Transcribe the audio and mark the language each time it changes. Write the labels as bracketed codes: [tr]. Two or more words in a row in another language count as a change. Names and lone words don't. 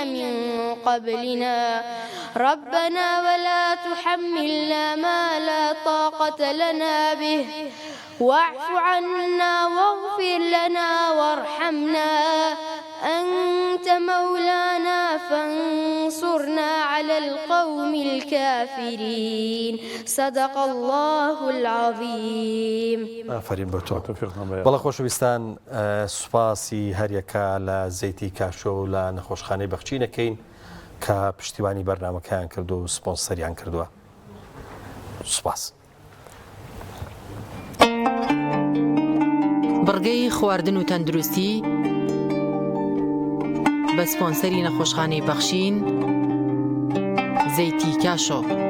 [ar] من قبلنا ربنا ولا تحملنا ما لا طاقة لنا به واعف عنا واغفر لنا وارحمنا أنت مولانا فانصرنا على القوم الكافرين صدق الله العظيم. [ckb] ئافرین بە تۆ. بەڵە خۆشەویستان سوپاسی هەریەکە لە زەیتی کاشۆ و لە نەخۆشخانەی بەخچینەکەین کە پشتیوانی بەرنامەکەیان کردو و سپۆنسەریان کردووە. سوپاس. بڕگەی خواردن و تەندروستی بە سپۆنسەری نەخۆشخانەی بەخشین زەیتی کاشۆ.